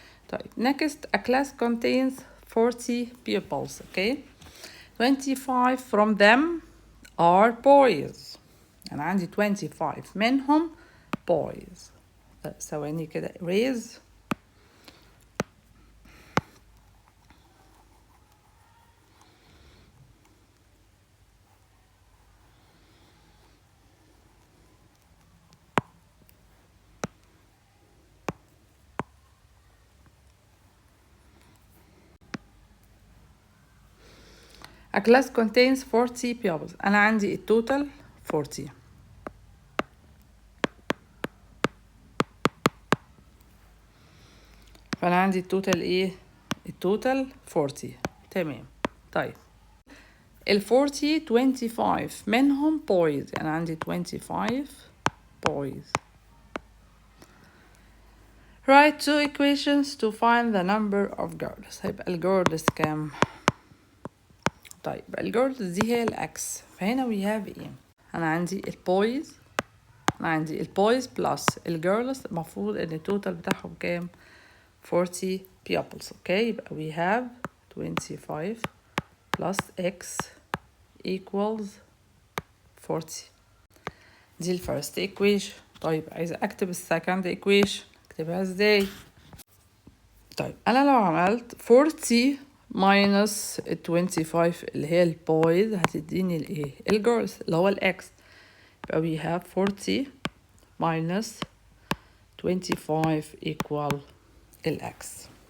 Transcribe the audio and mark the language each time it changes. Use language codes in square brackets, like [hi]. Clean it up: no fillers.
[en] طيب next a class contains 40 pupils. okay. 25 from them are boys. [ar] أنا عندي 25 منهم boys. ثواني كده erase. [en] A class contains 40 pupils. [ar] أنا عندي التوتال 40. فأنا عندي التوتال إيه؟ التوتال 40. تمام. طيب ال 40 25 منهم boys. أنا عندي 25 boys. [en] Write two equations to find the number of girls. [ar] هيبقى ال girls كام؟ طيب الجيرلز دي هي الاكس، فهنا [en] we have [ar] ايه؟ انا عندي البويز، انا عندي البويز بلس الجيرلز، المفروض ان التوتال بتاعهم كام 40 pupils. [en] Okay يبقى we have 25 plus x equals 40. [ar] دي الفيرست equation. طيب عايزة اكتب السكند equation، اكتبها ازاي؟ طيب انا لو عملت 40 minus 25 اللي هي البويز هتديني الايه الجيرلز اللي هو الاكس، يبقى [en] we have 40 minus 25 equal [ar] الاكس.